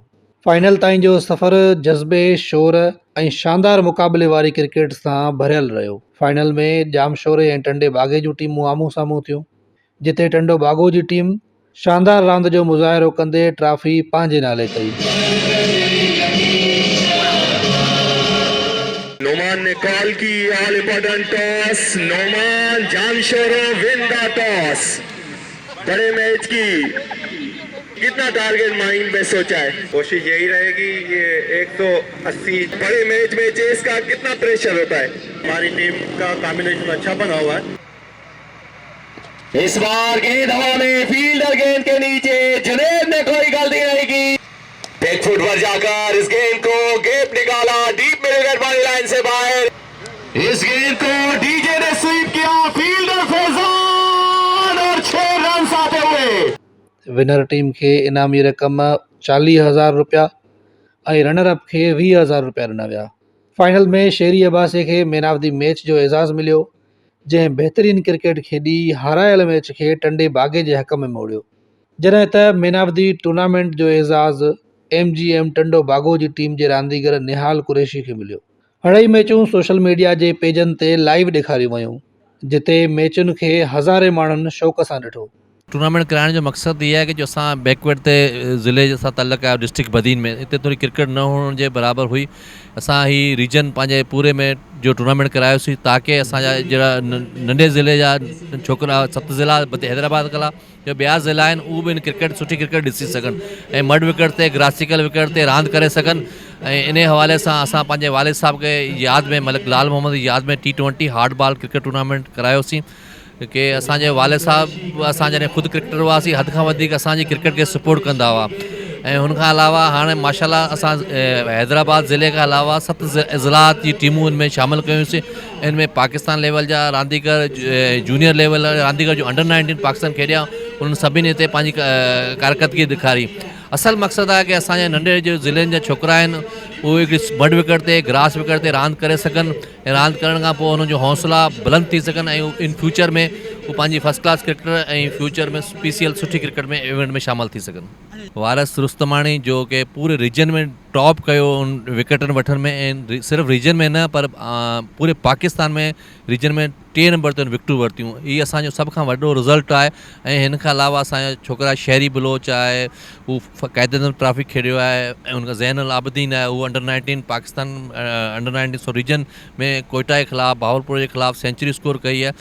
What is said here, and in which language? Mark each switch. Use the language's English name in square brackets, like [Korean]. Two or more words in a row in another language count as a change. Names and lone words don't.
[Sindhi] फाइनल ताईं जो सफ़र जज़्बे, शोर ऐं शानदार मुक़ाबले वारी क्रिकेट सां भरियल रहियो। फाइनल में जामशोरे ऐं टंडे बागे जूं टीमूं आम्हूं साम्हूं थियूं, जिते टंडो बागो जी टीम शानदार रांदि जो मुज़ाहिरो कंदे ट्रॉफी पंहिंजे नाले कई। [Urdu] نعمان نے کال کی, [English] all important toss, [Urdu] नोमान जामशोरे [English] win the toss. [Urdu] بڑے میچ کی کتنا [English] target mind [Urdu] میں سوچا ہے? کوشش یہی رہے گی یہ 180. بڑے میچ میں چیس کا کتنا پریشر ہوتا ہے? ہماری ٹیم کا کمبینیشن اچھا بنا ہوا ہے. اس بار گیند ہوا میں، فیلڈر گیند کے نیچے، جنید نے کوئی غلطی نہیں کی. ایک فٹ پر جا کر اس گیند کو گیپ نکالا، ڈیپ میں وکٹ والی لائن سے باہر. اس گیند کو ڈی جے نے سویپ کیا، فیلڈر فیضان اور 6 رن آتے ہوئے. [Sindhi] विनर टीम खे इनामी रक़म 40,000 रुपया ऐं [English] runner up [Sindhi] खे 20,000 रुपया ॾिना विया। फाइनल में शेरी अब्बासी खे [English] man of the match [Sindhi] जो एज़ाज़ मिलियो, जंहिं बहितरीन क्रिकेट खेॾी हारायल मैच खे टंडे बागे जे हक़ में मोड़ियो। जॾहिं त [English] man of the tournament [Sindhi] जो एज़ाज़ MGM टंडो बागो जी टीम जे रांदीगर निहाल कुरैशी खे मिलियो। अढ़ाई मैचूं [English] social media [Sindhi] जे पेजनि ते लाइव ॾेखारियूं वयूं, जिते मैचुनि खे हज़ारे माण्हुनि शौक़ सां ॾिठो। टूर्नामेंट कराइण जो मक़सदु इहा आहे कि जो असां बैकवर्ड ते ज़िले सां ताल्लुक़ आहे डिस्ट्रिक्ट बदीन में, हिते थोरी क्रिकेट न हुअण जे बराबरि हुई। असां ही रीजन पंहिंजे पूरे में जो टूर्नामेंट करायोसीं ताकी असांजा जहिड़ा नंढे ज़िले जा छोकिरा 7 ज़िला हैदराबाद कला जो ॿिया ज़िला आहिनि उहे बि क्रिकेट सुठी क्रिकेट ॾिसी सघनि ऐं [English] mud wicket [Sindhi] ते [English] grassical wicket [Sindhi] ते रांदि करे सघनि। ऐं इन हवाले सां असां पंहिंजे वालिद साहब खे यादि में मलिक लाल मोहम्मद जी यादि में [English] T20 hard ball cricket tournament [Sindhi] करायोसीं कि असांजे वालिद साहब असां जॾहिं ख़ुदि क्रिकेटर हुआसीं हद खां वधीक असांजी क्रिकेट खे सपोर्ट कंदा हुआ। ऐं हुनखां अलावा हाणे माशाल्लाह असां हैदराबाद ज़िले खां अलावा 7 ज़िलात जी टीमूं हिन में शामिलु कयूंसीं। इन में पाकिस्तान लेवल जा रांदीगर, [English] junior level [Sindhi] रांदीगर जो अंडर 19 पाकिस्तान खेॾिया, उन्हनि सभिनी हिते पंहिंजी कारकर्दगी ॾेखारी। असल मक़सदु आहे कि असांजे नंढे जो ज़िलनि जा छोकिरा आहिनि उहे हिकिड़ी [English] mud wicket [Sindhi] ते [English] grass wicket [Sindhi] ते रांदि करे सघनि ऐं रांदि करण खां पोइ हुनजो हौसला बुलंद थी सघनि ऐं इन फ्यूचर में उहे पंहिंजी [English] first class cricketer [Sindhi] ऐं फ्यूचर में PCL सुठी क्रिकेट में इवेंट में शामिलु थी सघनि। वारिस रुस्तमाणी जो कि पूरे रीजन में टॉप कयो उन विकेटनि वठण में ऐं सिर्फ़ु रीजन में न पर पूरे पाकिस्तान में रीजन में 3 नंबर ते विकेटूं वरितियूं। हीअ असांजो सभ खां वॾो रिज़ल्ट आहे। ऐं हिन खां अलावा असांजा छोकिरा शहरी बलोच आहे, हू क़ाइदतन ट्रॉफी खेॾियो आहे ऐं हुनखां ज़ैनुल आबिदीन आहे, उहो अंडर 19 पाकिस्तान अंडर 19 रीजन में कोयटा जे ख़िलाफ़ु भावलपुर जे ख़िलाफ़ु [English] century score [Sindhi] कई आहे।